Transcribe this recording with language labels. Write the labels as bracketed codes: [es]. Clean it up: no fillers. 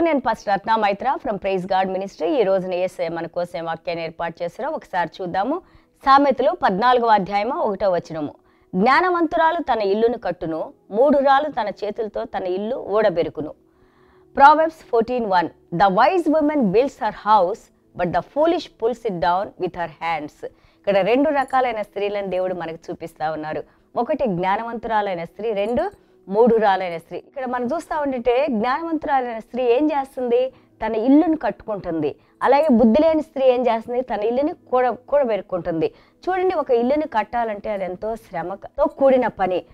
[te] నేను pastor Ratna Maitra from praise God ministry. ఈ రోజున యేసయ్య మన కోసం వాక్యాన్ని ఏర్పాటు చేశారో ఒకసారి చూద్దాము. సామెతలు 14వ అధ్యాయము 1వ వచనము. జ్ఞానవంతురాలు తన ఇల్లును కట్టును, మూఢురాలు తన చేతులతో తన ఇల్లు ఊడబెరుకును. [en] Proverbs 14:1. The wise woman builds her house, but the foolish pulls it down with her hands. [te] ఇక్కడ రెండు రకాలైన స్త్రీలను దేవుడు మనకు చూపిస్తా ఉన్నారు. ఒకటి జ్ఞానవంతురాలైన స్త్రీ, రెండు మూఢురాలైన స్త్రీ. ఇక్కడ మనం చూస్తూ ఉంటే జ్ఞానవంతురాలైన స్త్రీ ఏం చేస్తుంది? తన ఇల్లును కట్టుకుంటుంది. అలాగే బుద్ధి లేని స్త్రీ ఏం చేస్తుంది? తన ఇల్లుని కూడబెరుక్కుంటుంది. చూడండి, ఒక ఇల్లుని కట్టాలంటే అది ఎంతో శ్రమతో కూడిన పని.